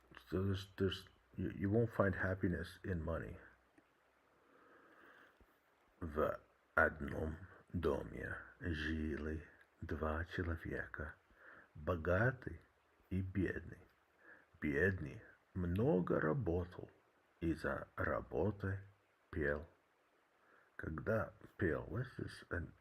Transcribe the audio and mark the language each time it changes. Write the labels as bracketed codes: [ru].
[en] So you won't find happiness in money. [ru] В одном доме жили два человека, богатый и бедный. Бедный много работал и за работой пел. Когда пел, [en] what is this?